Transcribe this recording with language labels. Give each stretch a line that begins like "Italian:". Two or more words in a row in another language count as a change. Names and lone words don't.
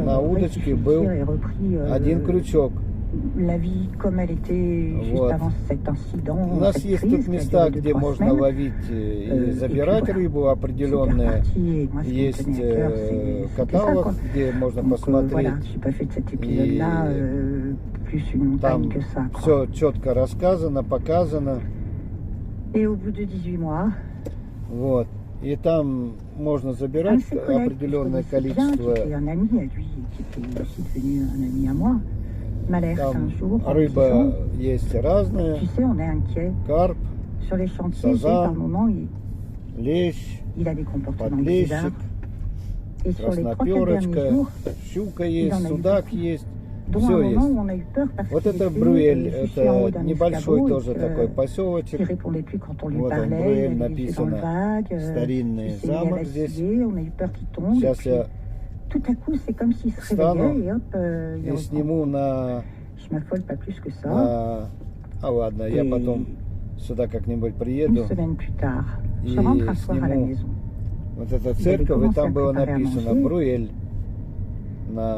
Russian: на
French: ouais,
Russian: удочке
French: il
Russian: был
French: a repris,
Russian: один крючок.
French: la vie comme elle était juste
Russian: Вот.
French: avant cet incident.
Russian: У нас
French: cette
Russian: есть
French: crise
Russian: тут
French: qui a
Russian: места,
French: duré
Russian: где
French: 2-3
Russian: можно
French: semaines.
Russian: ловить и
French: Et
Russian: забирать
French: puis voilà.
Russian: рыбу
French: Super
Russian: определенные.
French: parti, et moi, ce qui me
Russian: Есть
French: tenait à cœur, c'était ça,
Russian: каталог,
French: quoi.
Russian: где можно
French: Donc,
Russian: посмотреть.
French: voilà, j'ai pas fait de cet épisode-là plus une montagne
Russian: Там
French: que ça. Quoi.
Russian: все четко рассказано, показано.
French: Et au bout de 18 mois,
Russian: Вот. И там можно
French: un
Russian: забирать
French: de ses collègues que je
Russian: определенное
French: connaissais bien, qui
Russian: количество.
French: était un ami à lui, qui était aussi devenu un ami à moi, m'alerte un
Russian: Там
French: jour en
Russian: рыба
French: disant,
Russian: есть разная.
French: tu sais, on est inquiet.
Russian: Карп,
French: Sur les chantiers,
Russian: Sazan,
French: par moment,
Russian: лещ,
French: il a des comportements bizarres.
Russian: подлещик,
French: Et sur les 3-4 derniers
Russian: красноперочка,
French: jours,
Russian: щука
French: il
Russian: есть,
French: en a eu
Russian: судак
French: beaucoup.
Russian: есть.
French: dont
Russian: Все
French: un moment
Russian: есть.
French: où on a eu peur parce
Russian: Вот
French: qu'il
Russian: это
French: était
Russian: Бруэль,
French: juché en haut
Russian: это
French: d'un
Russian: небольшой
French: escabeau,
Russian: тоже
French: et que,
Russian: такой поселочек.
French: il répondait plus quand on lui
Russian: Вот он,
French: parlait,
Russian: Бруэль
French: il avait les yeux dans le
Russian: написано.
French: vague,
Russian: Старинный
French: il s'est mis à
Russian: замок здесь.
French: vaciller, on a eu peur qu'il tombe, et
Russian: Сейчас
French: puis,
Russian: я
French: tout à coup c'est comme s'il se
Russian: встану
French: réveillait et hop, il
Russian: и
French: reprend.
Russian: сниму на...
French: Je m'affole pas plus que ça.
Russian: А ладно, я
French: Et
Russian: потом сюда как-нибудь
French: Une
Russian: приеду.
French: semaine plus tard,
Russian: И
French: je rentre un soir à la
Russian: сниму
French: maison.
Russian: вот эта
French: Il avait
Russian: церковь, и
French: commencé
Russian: там
French: à
Russian: было
French: préparer à
Russian: написано
French: manger.
Russian: Бруэль. На
French: Et je rentre dans
Russian: памятник
French: la
Russian: там
French: cuisine,
Russian: какой-то.
French: hein,